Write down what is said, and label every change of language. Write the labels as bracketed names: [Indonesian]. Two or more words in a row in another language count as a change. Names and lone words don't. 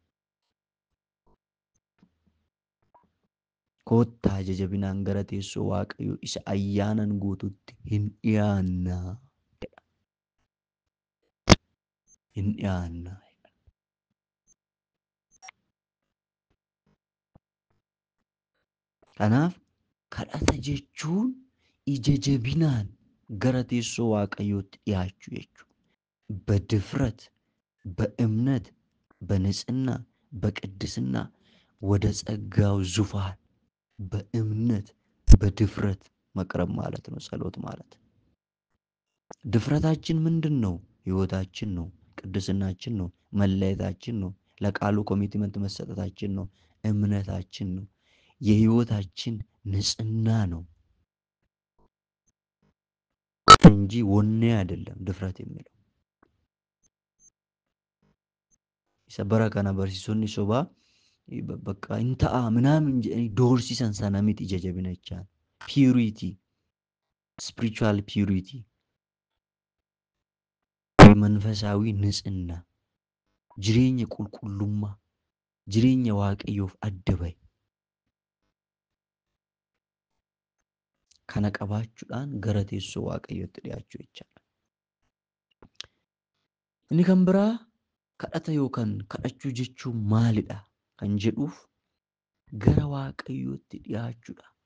[Oromo] Koottaa ija jabinaan gara teessoo waaqayyoo isa ayyaanan guututti hin dhiyaannaa jedha. Hin dhiyaannaa. Kanaaf kadhata jechuun ija jabinaan gara teessoo Waaqayyootti dhiyaachuu jechuudha. [Amharic] በድፍረት በእምነት በንጽህና በቅድስና ወደ ጸጋው ዙፋን በእምነት በድፍረት መቅረብ ማለት ነው ጸሎት ማለት። ድፍረታችን ምንድን ነው? ህይወታችን ነው፣ ቅድስናችን ነው፣ መለየታችን ነው፣ ለቃሉ ኮሚትመንት መሰጠታችን ነው፣ እምነታችን ነው፣ የህይወታችን ንጽህና ነው እንጂ ወኔ አይደለም ድፍረት የሚለው። [Oromo] isa bara kana barsiisonni sobaa bakka hin ta'a [Amharic] ምናምን [Oromo] doorsisan sana miti ija jabina jechaan. [English] Purity, spiritual purity, [Amharic] መንፈሳዊ ንጽህና፣ [Oromo] jireenya qulqullummaa, jireenya waaqayyoof adda bahe kana qabaachuudhaan gara teessoo waaqayyootti dhiyaachuu jechaadha. Inni kan biraa kadhata yookaan kadhachuu jechuun maalidha kan jedhuuf gara waaqayyootti dhiyaachuudha.